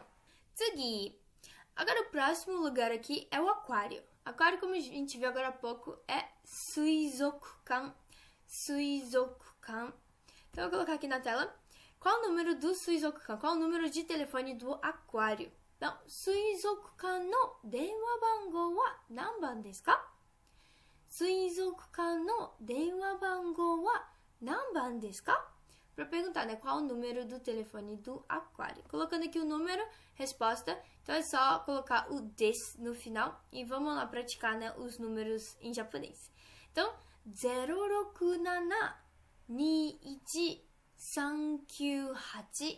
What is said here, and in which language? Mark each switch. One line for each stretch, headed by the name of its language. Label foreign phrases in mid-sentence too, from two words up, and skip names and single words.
Portuguese: Tsugi. Agora, o próximo lugar aqui é o aquário. Aquário, como a gente viu agora há pouco, é suizokukan. Suizokukan. Então, eu vou colocar aqui na tela. Qual o número do suizokukan? Qual o número de telefone do aquário? Então,
Japanese: 水族館の電話番号は何番ですか? 水族館の電話番号は何番ですか?
Portuguese: Para perguntar, né, qual o número do telefone do aquário. Colocando aqui o número, resposta. Então, é só colocar o des no final. E vamos lá praticar, né, os números em japonês. Então, 0691398.